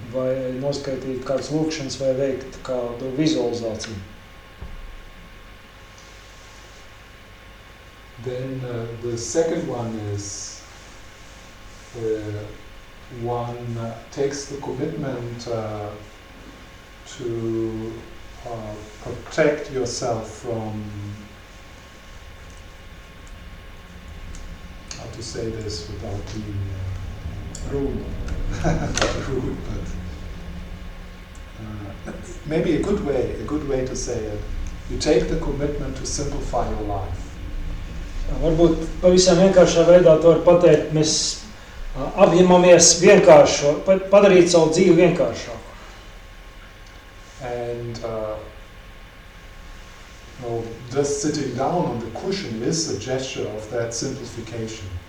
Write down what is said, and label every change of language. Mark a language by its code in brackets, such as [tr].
[lv] vai noskaitīt kādas lūkšanas vai veikt kādu vizualizāciju. [en] Then the second one is one takes the commitment to protect yourself from, how to say this without being rude, not rude, but maybe a good way to say it. You take the commitment to simplify your life. [lv] Varbūt pavisam vienkāršā veidā to var pateikt, mēs apņemamies padarīt savu dzīvi vienkāršāku. [en] And just sitting down on the cushion is a gesture of that simplification.